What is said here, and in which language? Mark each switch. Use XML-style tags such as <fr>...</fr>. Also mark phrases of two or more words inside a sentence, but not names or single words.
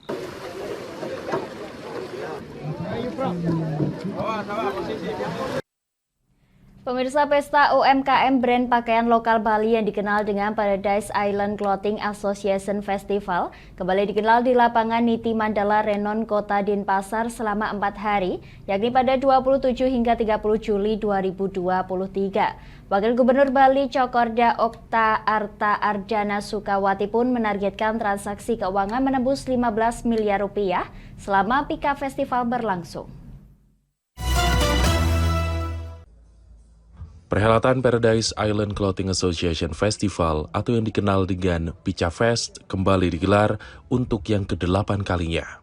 <id>Pemirsa, pesta UMKM brand pakaian lokal Bali yang dikenal dengan Paradise Island Clothing Association Festival kembali dikenal di lapangan Niti Mandala Renon, Kota Denpasar selama 4 hari, yakni pada 27 hingga 30 Juli 2023. Wakil Gubernur Bali Cokorda Okta Arta Ardana Sukawati pun menargetkan transaksi keuangan menembus 15 miliar rupiah selama Pika Festival berlangsung. Perhelatan Paradise Island Clothing Association Festival atau yang dikenal dengan Pica Fest kembali digelar untuk yang ke-8 kalinya.</id>